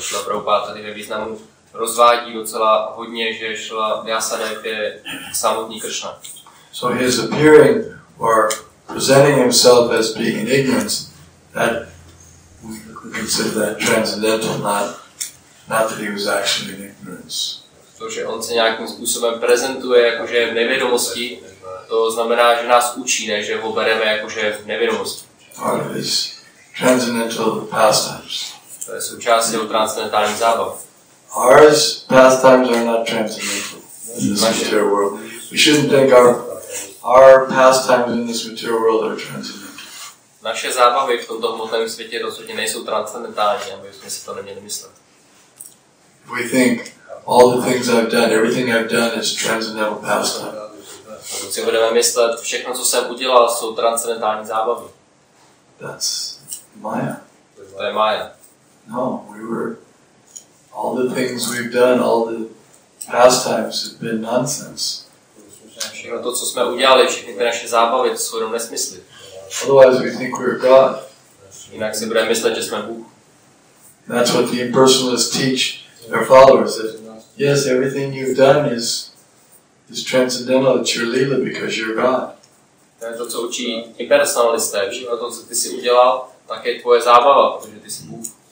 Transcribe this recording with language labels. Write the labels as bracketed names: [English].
[Czech] Šrila Prabhupada tady ve významu rozvádí docela hodně, že Šrila Vyasadeva je samotný Krishna. [English] So his appearing or presenting himself as being in ignorance, that we consider that transcendental, not that he was actually in ignorance. [Czech] To, že on se nějakým způsobem prezentuje jako že je v nevědomosti, to znamená, že nás učí, ne že ho bereme jako že je v nevědomosti. [English] Part of his transcendental pastimes. [Czech] To je součást jeho transcendentální zábav. [English] Ours pastimes are not transcendental in this material world. We shouldn't think our pastimes in this material world are transcendental. [Czech] Naše zábavy v tomto hmotném světě rozhodně nejsou transcendentální, aby jsme si to neměli myslet. [English] We think all the things I've done, everything I've done is transcendental pastime. [Czech] Pokud si budeme myslet, všechno, co jsem udělal, jsou transcendentální zábavy. [English] That's Maya. [Czech] To je Maya. [English] No, all the things we've done, all the pastimes have been nonsense. [Czech] Všechno to, co jsme udělali, všechny ty naše zábavy, to jsou jenom nesmysly. [English] Otherwise we think we're God. [Czech] Jinak si budeme myslet, že jsme Bůh. [English] That's what the impersonalists teach their followers. That yes, everything you've done is transcendental. It's your lila because you're God. [Czech] To je to, co učí impersonalisté. Všechno to, co ty si udělal, tak je tvoje zábava, protože ty jsi Bůh.